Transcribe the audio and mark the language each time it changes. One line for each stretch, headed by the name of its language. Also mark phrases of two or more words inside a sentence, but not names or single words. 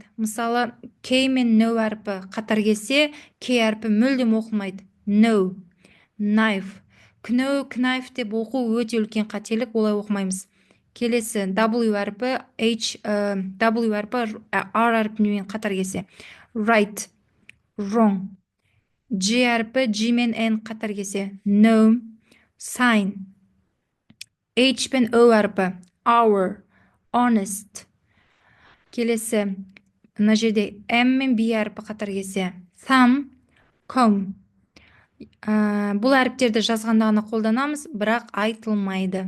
Kazakh: Мысалы, K мен no әрпі қатар келсе, K әрпі мүлдем оқылмайды.
English: No, knife. Knife
Kazakh: деп оқу өте үлкен қателік, олай оқымаймыз. Келесі, W әрпі, W әрпі R әрпімен қатар келсе.
English: Right, wrong.
Kazakh: G әрпі G мен N қатар келсе.
English: No, sign.
Kazakh: H пен O әрпі,
English: hour, honest.
Kazakh: Келесі, мына жерде M мен B әрпі қатар келсе.
English: Thumb, comb.
Kazakh: Бұл әріптерді жазғанда ғана қолданамыз, бірақ айтылмайды.